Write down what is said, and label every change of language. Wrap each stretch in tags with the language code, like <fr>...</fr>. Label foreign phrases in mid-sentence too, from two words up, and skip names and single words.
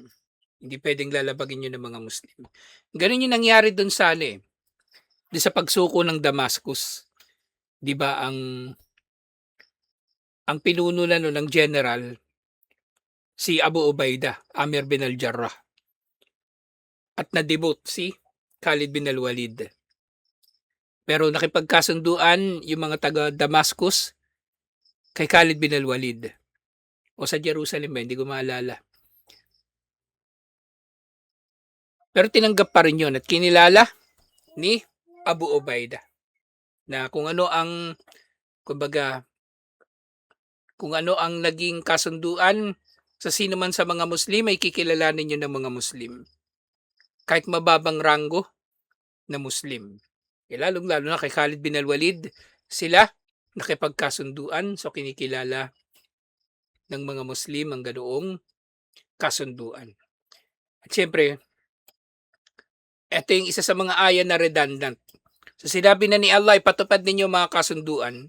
<tl>Hindi pwedeng lalabagin yun ng mga Muslim. Ganun yung nangyari dun sa doon sa pagsuko ng Damascus. 'Di ba ang pinuno na ng general si Abu Ubaidah, Amir bin al-Jarrah. At na-demote si Khalid bin al-Walid. Pero nakipagkasunduan yung mga taga Damascus kay Khalid bin al-Walid. O sa Jerusalem ba, hindi ko maalala. Pero tinanggap pa rin yun at kinilala ni Abu Ubaidah na kung ano ang, kumbaga, kung ano ang naging kasunduan sa sino man sa mga Muslim ay kikilalanin nyo ng mga Muslim. Kahit mababang ranggo na Muslim. Lalong-lalo na kay Khalid bin al-Walid, sila nakipagkasunduan, so kinikilala ng mga Muslim ang ganoong kasunduan. At syempre, ito yung isa sa mga aya na redundant. So sinabi na ni Allah, ipatupad ninyo mga kasunduan.</tl>